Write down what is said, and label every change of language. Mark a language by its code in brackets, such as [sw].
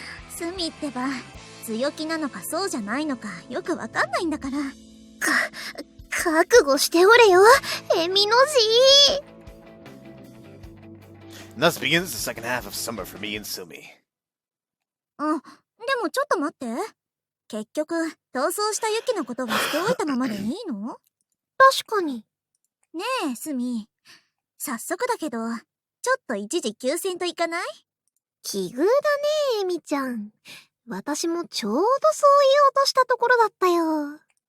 [ja] スミってば強気なのかそうじゃないのかよくわかんないんだから。か覚悟しておれよ、エミの字。 [en] Thus begins the second half of summer for me and Sumi. [ja] でもちょっと待って。結局、逃走したユキのことは捨ておいたままでいいの？確かに。ねえ、スミ。早速だけど、ちょっと一時休戦といかない？奇遇だね、エミちゃん。私もちょうどそう言おうとしたところだったよ。